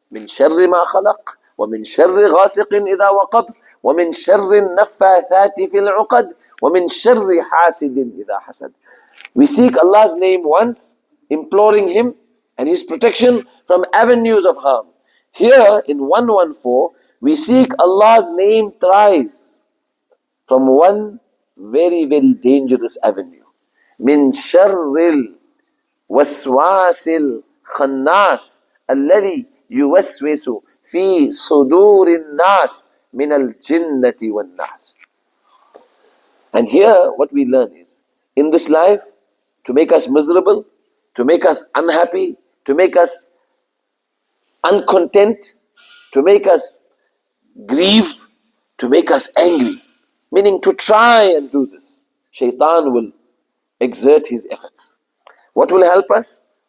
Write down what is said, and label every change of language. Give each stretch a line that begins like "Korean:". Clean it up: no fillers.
Arabic: مِن شَرِّ مَا خَلَقْ وَمِن شَرِّ غَاسِقٍ إِذَا وَقَبْ وَمِن شَرِّ النَّفَّاثَاتِ فِي الْعُقَدِ وَمِن شَرِّ حَاسِدٍ إِذَا حَسَدَ.
English: We seek Allah's name once, imploring Him and His protection from avenues of harm. Here in 114, we seek Allah's name thrice from one very dangerous avenue.
Arabic: من شر الوسواس الخناس الذي يوسوس في صدور الناس من الجنة والناس.
English: And here what we learn is, in this life, to make us miserable, to make us unhappy, to make us uncontent, to make us grieve, to make us angry, meaning to try and do this, Shaitan will exert his efforts. What will help us?